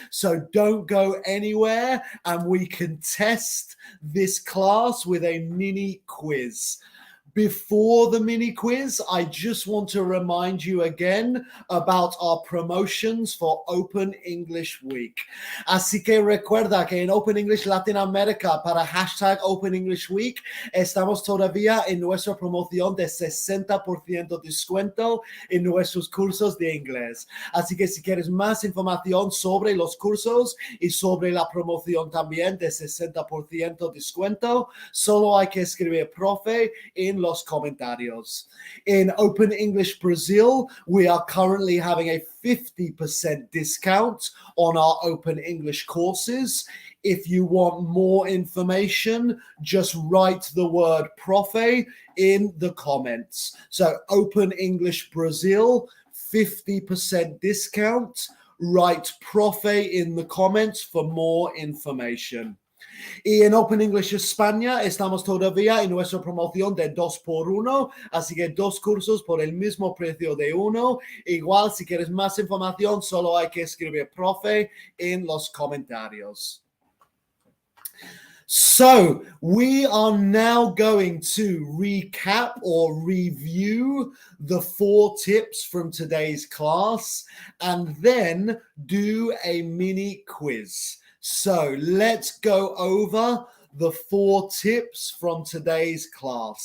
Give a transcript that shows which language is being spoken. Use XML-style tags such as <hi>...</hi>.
<en>So don't go anywhere and we can test this class with a mini quiz. Before the mini quiz, I just want to remind you again about our promotions for Open English Week.</en> <es>Así que recuerda que en Open English Latin America para hashtag Open English Week estamos todavía en nuestra promoción de 60% descuento en nuestros cursos de inglés. Así que si quieres más información sobre los cursos y sobre la promoción también de 60% descuento, solo hay que escribir profe en los comentarios.</es> <en>In Open English Brazil, we are currently having a 50% discount on our Open English courses. If you want more information, just write the word profe in the comments. So Open English Brazil, 50% discount. Write profe in the comments for more information.</en> <es>Y en Open English España estamos todavía en nuestra promoción de 2x1, así que 2 cursos por el mismo precio de 1. Igual, si quieres más información, solo hay que escribir profe en los comentarios.</es> <en>So we are now going to recap or review the 4 tips from today's class and then do a mini quiz. So let's go over the 4 tips from today's class.</en>